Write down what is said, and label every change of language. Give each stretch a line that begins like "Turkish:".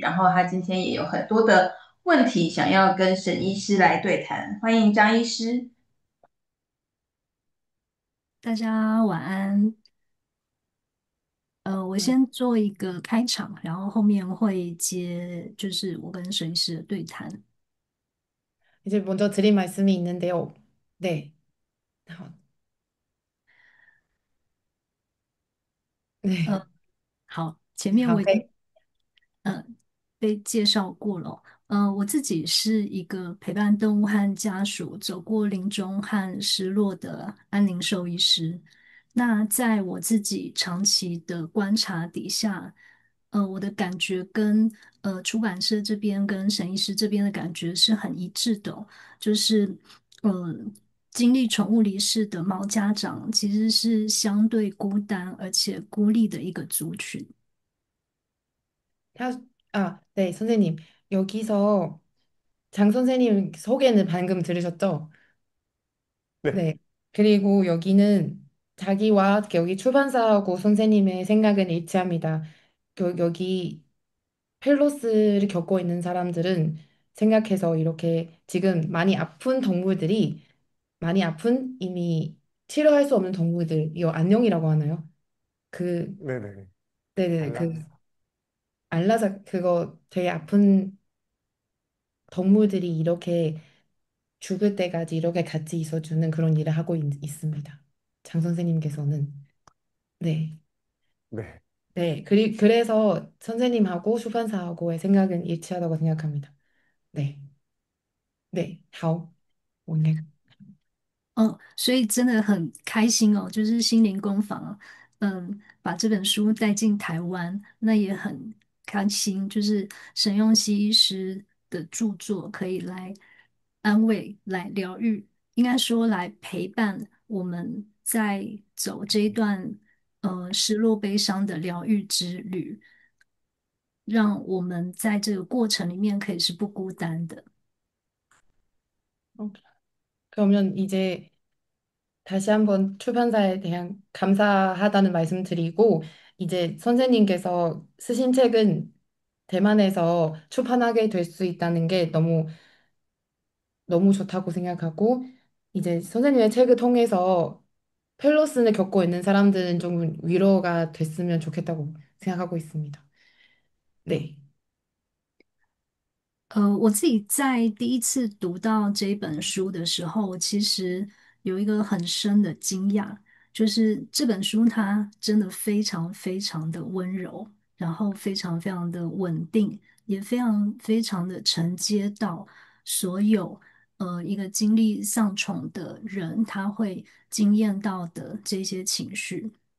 Chinese: 然后他今天也有很多的问题想要跟沈医师来对谈，欢迎张医师。大家晚安。我嗯，先做一个开场，然后后面会接就是我跟沈医师的对谈。
Korean: 이제 먼저 드릴 말씀이 있는데요. 네, 어, 네,
Chinese: 好，前面我已经
Korean: 네.
Chinese: 呃被介绍过了。我自己是一个陪伴动物和家属走过临终和失落的安宁兽医师。那在我自己长期的观察底下，我的感觉跟出版社这边跟沈医师这边的感觉是很一致的哦，就是经历宠物离世的毛家长其实是相对孤单而且孤立的一个族群。
Korean: 네, 선생님. 여기서 장 선생님 소개는 방금 들으셨죠? 네, 네. 그리고 여기는 자기와 여기 출판사하고 선생님의 생각은 일치합니다. 여기 펠로스를 겪고 있는 사람들은 생각해서 이렇게 지금 많이 아픈 동물들이 많이 아픈 이미 치료할 수 없는 동물들, 이거 안녕이라고 하나요? 그, 네네. 네네, 그 알람스. 알라사 그거 되게 아픈 동물들이 이렇게 죽을 때까지 이렇게 같이 있어주는 그런 일을 하고 있습니다. 장 선생님께서는. 네. 네, 네. 그래서 선생님하고 출판사하고의 생각은 일치하다고 생각합니다. 네. 네. 好，
Chinese: 所以真的很开心哦，就是心灵工坊，把这本书带进台湾，那也很开心，就是沈用熙医师的著作可以来安慰、来疗愈，应该说来陪伴我们在走这一段失落悲伤的疗愈之旅，让我们在这个过程里面可以是不孤单的。
Korean: 어, 그러면 이제 다시 한번 출판사에 대한 감사하다는 말씀 드리고, 이제 선생님께서 쓰신 책은 대만에서 출판하게 될 수 있다는 게 너무 좋다고 생각하고, 이제 선생님의 책을 통해서 펠로스를 겪고 있는 사람들은 좀 위로가 됐으면 좋겠다고 생각하고 있습니다. 네.
Chinese: 我自己在第一次读到这本书的时候，其实有一个很深的惊讶，就是这本书它真的非常非常的温柔，然后非常非常的稳定，也非常非常的承接到所有一个经历丧宠的人他会经验到的这些情绪。